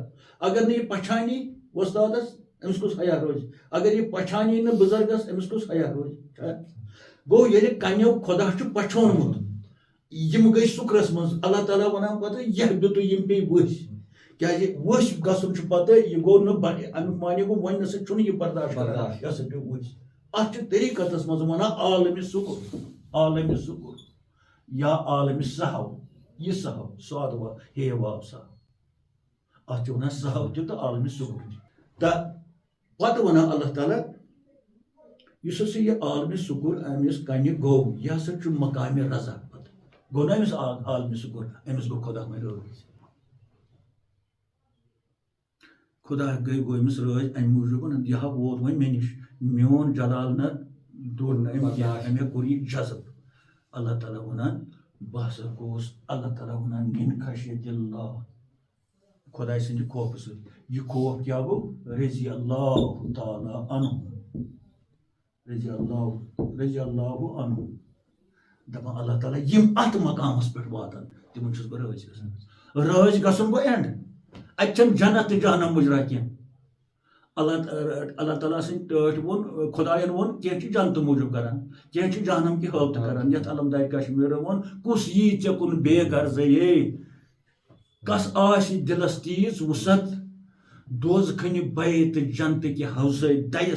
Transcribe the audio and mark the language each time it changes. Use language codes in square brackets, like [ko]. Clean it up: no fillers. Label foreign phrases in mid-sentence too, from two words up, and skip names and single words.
[ks] اگر نہٕ یہِ پَچھانی وۄستادَس أمِس کُس حیا روزِ اگر یہِ پَچھانی نہٕ بُزرگَس أمِس کُس حیا روزِ گوٚو ییٚلہِ کَنیو خۄدا چھُ پَچھونمُت یِم گٔے سُکرَس منٛز اللہ تعالیٰ وَنان پَتہٕ یہِ بیٚتُے یِم پیٚیہِ ؤسۍ کیازِ ؤسۍ گژھُن چھُ پَتہٕ یہِ گوٚو نہٕ اَمیُک معنی گوٚو وۄنۍ نسا چھُنہٕ یہِ برداشت کران یہِ ہسا پیٚو ؤسۍ اَتھ چھُ طریٖقتَس منٛز وَنان عالمِ سُکُر یا عالمِ سہو یہِ سہو سادٕ ہے واو سہو اَتھ چھِ وَنان سہو تہِ تہٕ عالمِ سُکُر تہِ تہٕ پَتہٕ وَنان اللہ تعالیٰ یُس ہسا یہِ عالمِ سُکُر أمِس کَنہِ گوٚو یہِ ہسا چھُ مقامِ رضا پَتہٕ گوٚو نہ أمِس عالمِ سُکُر أمِس گوٚو خۄدا وۄنۍ رٲضۍ خۄدا گوٚو أمِس رٲضۍ اَمہِ موٗجوٗب یہِ ہا ووت وۄنۍ مےٚ نِش میون جلال نہ دوٚر نہٕ أمۍ کینٛہہ أمۍ کوٚر یہِ جذب اللہ تعالیٰ وَنان بہٕ ہسا گوٚوُس اللہ تعالیٰ وَنان [ar] مِن خشیت اللہ [ks] خۄداے سٕنٛدِ خوفہٕ سۭتۍ یہِ خوف کیٛاہ گوٚو [ar] رضی اللہ تعالیٰ عنہ رضی اللہ [ks] عنہ دَپان اللہ تعالیٰ یِم اَتھ مقامَس پٮ۪ٹھ واتَن تِمن چھُس بہٕ رٲضۍ گژھان رٲضۍ گژھُن گوٚو اینڈ اَتہِ چھَنہٕ جنت تہٕ جہنم مُجرا کینٛہہ اللہ تعالیٰ سٕنٛدۍ ٹٲٹھۍ ووٚن خۄدایَن ووٚن کینٛہہ چھِ جنتہٕ موٗجوٗب کران کینٛہہ چھِ جہنم کہِ حٲبتہٕ کران یَتھ علمدارِ کشمیٖرٕ ووٚن کُس یی ژےٚ کُن بے غرضے کس آسہِ دِلس تیٖژ وُسعت دوزخٕنہِ بَیہِ تہٕ جنتہٕ کہِ حوضے دَیَس